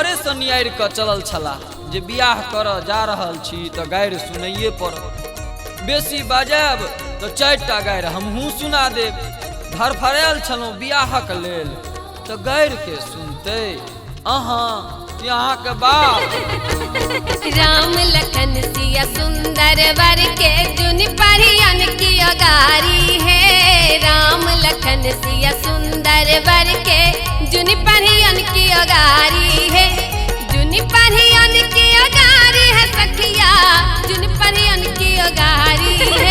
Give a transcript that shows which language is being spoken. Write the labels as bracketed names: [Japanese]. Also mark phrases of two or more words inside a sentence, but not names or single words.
[Maithili] नियार के चलल छला जे बियाह कर जा रहल छी तो गारि सुनाइए पड़त। बेसी बाजाब तो 4टा गारि हमहूँ सुना देब। धरफरायल छलहुँ बियाहक लेल तो गारि के सुनते अहाँ यहाँ के बाप। राम लखन सिया सुंदर वर के जुन परियन की अगारी है। राम लखन सिया सुंदर वर के जुन परियन की अगारी है। जुन परियन की अगारी है सखिया, जुन परियन की अगारी है।